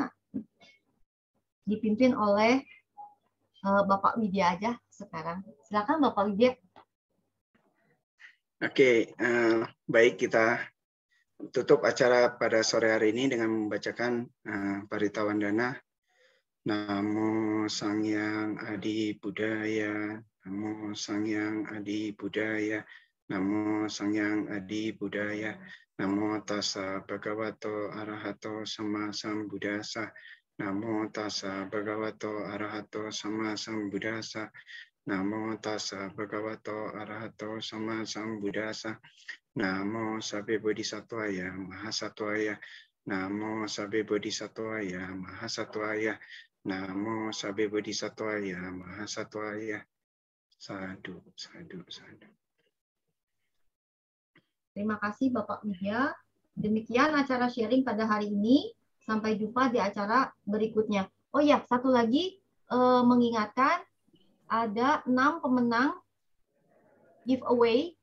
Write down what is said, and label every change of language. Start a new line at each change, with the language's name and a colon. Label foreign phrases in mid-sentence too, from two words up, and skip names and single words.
Indonesian: Dipimpin oleh Bapak Widya aja sekarang. Silakan Bapak Widya. Oke, baik, kita tutup acara pada sore hari ini dengan membacakan Parita Wandana.
Kawi: Namo Sangyang Adi Budaya, Namo Sangyang Adi Budaya, Namo Sangyang Adi Budaya,
Pali: Namo Tassa Bhagavato Arahato Sama Sambuddhassa, Namo Tassa Bhagavato Arahato Sama Sambuddhassa, Namo Tassa Bhagavato Arahato Sama Sambuddhassa, Namo Sabbe Bodhisattvaya Mahasattvaya, Namo Sabbe Bodhisattvaya Mahasattvaya, Namo Sabbe Bodhisattvaya Mahasattvaya. Sadhu, sadhu, sadhu.
Indonesian: Terima kasih Bapak Widya. Demikian acara sharing pada hari ini. Sampai jumpa di acara berikutnya. Oh ya, satu lagi mengingatkan ada 6 pemenang giveaway.